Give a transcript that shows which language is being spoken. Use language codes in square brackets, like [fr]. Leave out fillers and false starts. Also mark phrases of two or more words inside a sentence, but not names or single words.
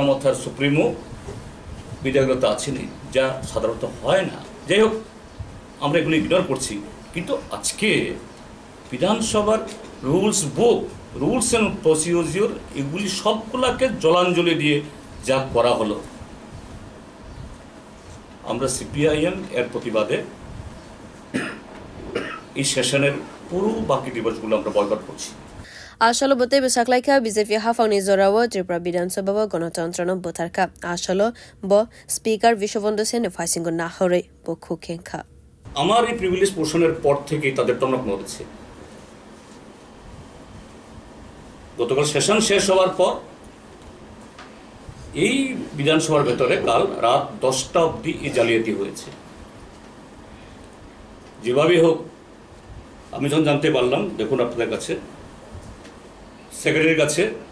[bn] মথার সুপ্রিমো বিধায়কতা আছেনি যা সাধারণত হয় না যাই হোক আমরা এগুলো ইগনোর করছি কিন্তু আজকে বিধানসভার [en] rules book rules and procedure [bn] এগুলি সবগুলাকে জলাঞ্জলি দিয়ে যা করা হলো আমরা সিপিআইএম এর প্রতিবাদে এই সেশনের পুরো বাকি দিবসগুলো আমরা বয়কট করছি [trp] आशलो बते बेसाकलाइका बीजेपी हाफाउनी जोरावो त्रिपुरा विधानसभा गणतंत्र न बुथारका आशलो ब स्पीकर विश्वबंधु सेन फाइसिंगो नाहरै बखु खेंखा [bn] আমার এই [en] privilege portion [bn] পর থেকেই তাদের টনক নড়ছে গতকাল সেশন শেষ হওয়ার পর এই বিধানসভার ভেতরে কাল রাত 10টা অবধি এই জালিয়াতি হয়েছে যেভাবে হোক আমি যখন জানতে পারলাম দেখুন আপনাদের কাছে সেক্রেটারির কাছে